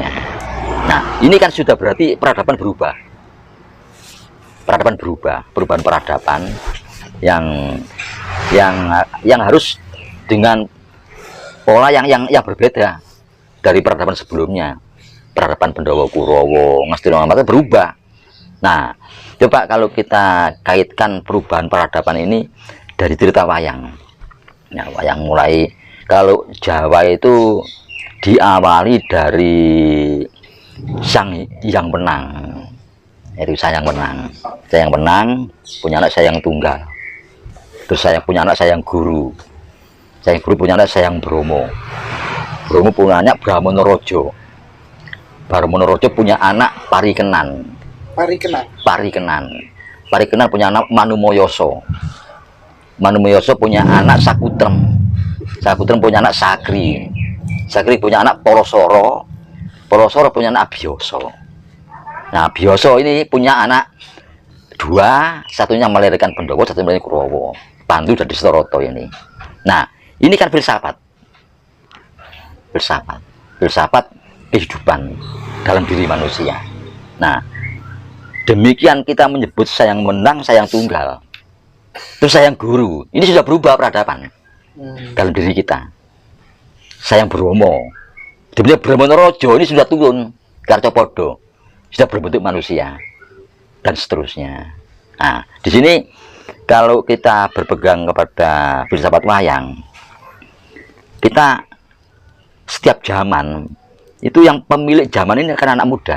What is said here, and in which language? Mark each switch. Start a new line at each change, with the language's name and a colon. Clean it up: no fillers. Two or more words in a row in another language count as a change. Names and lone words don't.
Indonesian: Nah, ini kan sudah berarti peradaban berubah. Peradaban berubah, perubahan peradaban yang harus dengan pola yang berbeda dari peradaban sebelumnya. Peradaban Pandhawa, Kurawa, Ngastina Mamata berubah. Nah, coba kalau kita kaitkan perubahan peradaban ini dari cerita wayang. Nah, wayang mulai, kalau Jawa itu diawali dari Sang Hyang Wenang. Itu Sang Hyang Wenang. Sang Hyang Wenang punya anak Sang Hyang Tunggal. Terus saya punya anak Sang Hyang Guru. Sang Hyang Guru punya anak Sang Hyang Bromo. Bromo punya anak Brahmanaraja. Brahmanaraja punya anak Parikenan. Parikenan punya anak Manumayasa. Manumayasa punya anak Sakutrem. Sakutrem punya anak Sakri. Sakri punya anak Parasara. Parasara punya anak Abhyasa. Nah, Abhyasa ini punya anak dua, satunya melahirkan Pandhawa, satunya melahirkan Kurawa. Pandu dan Dastarata ini. Nah, ini kan filsafat. Filsafat kehidupan dalam diri manusia. Nah, demikian kita menyebut Sang Hyang Wenang, Sang Hyang Tunggal, terus Sang Hyang Guru. Ini sudah berubah peradaban dalam diri kita. Sang Hyang Bromo, demikian Brahmanaraja ini sudah turun ke Arcapada, sudah berbentuk manusia, dan seterusnya. Nah, di sini kalau kita berpegang kepada filsafat wayang, kita setiap zaman itu yang pemilik zaman ini kan anak muda.